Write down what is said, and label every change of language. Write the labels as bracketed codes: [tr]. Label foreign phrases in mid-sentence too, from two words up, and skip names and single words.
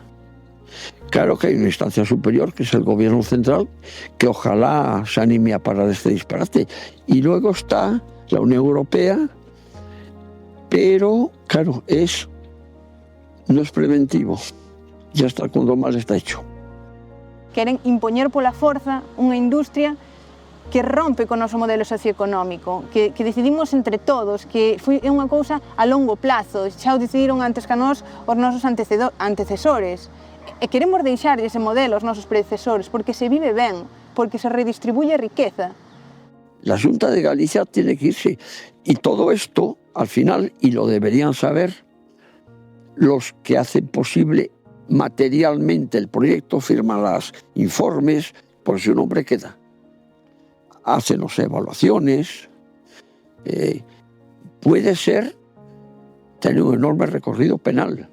[es] Claro que hay una instancia superior, que es el gobierno central, que ojalá se anime a parar este disparate. Y luego está la Unión Europea, pero, claro, no es preventivo. Ya está, cuando mal está hecho. [gl] Queren impoñer pola forza unha industria que rompe co noso modelo socioeconómico, que decidimos entre todos, que é unha cousa a longo plazo, xa o decidiron antes que a nós os nosos antecesores. E queremos deixar ese modelo aos nosos predecesores, porque se vive ben, porque se redistribuye a riqueza. [es] La Xunta de Galicia tiene que irse. Y todo esto, al final, y lo deberían saber los que hacen posible materialmente el proyecto, firman los informes, por si un hombre queda. Hacen las evaluaciones. Puede ser tener un enorme recorrido penal.